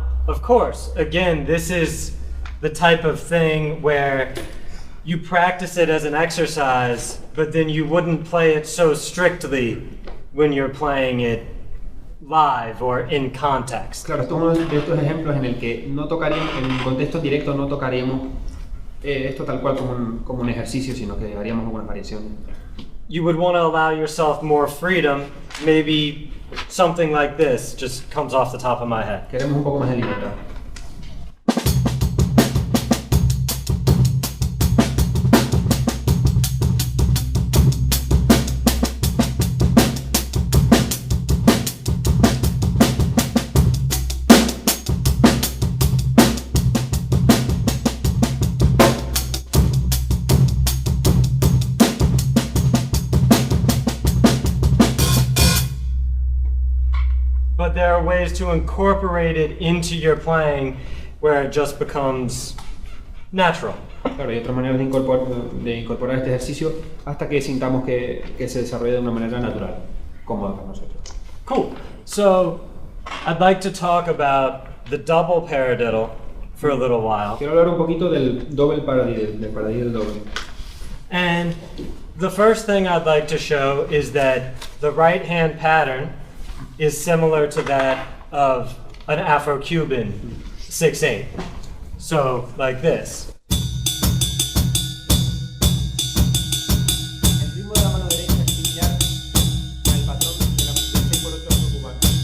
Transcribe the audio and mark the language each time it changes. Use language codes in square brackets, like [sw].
[en] Of course, again, this is the type of thing where you practice it as an exercise, but then you wouldn't play it so strictly when you're playing it live or in context. [es] Claro, esto es uno de estos ejemplos en el que no tocaríamos, en un contexto directo no tocaríamos esto tal cual como un ejercicio, sino que haríamos algunas variaciones. [en] You would want to allow yourself more freedom. Maybe something like this just comes off the top of my head. [es] Queremos un poco más de libertad. [en] But there are ways to incorporate it into your playing where it just becomes natural. [es] Claro, hay otras maneras de incorporar este ejercicio hasta que sintamos que se desarrolla de una manera natural, cómoda para nosotros. [en] Cool. So I'd like to talk about the double paradiddle for a little while. [es] Quiero hablar un poquito del doble paradiddle, del paradiddle doble. [en] And the first thing I'd like to show is that the right hand pattern is similar to that of an Afro-Cuban 6/8. So, like this. [es] El ritmo de la mano derecha es similar al patrón de la 6/8 afrocubana.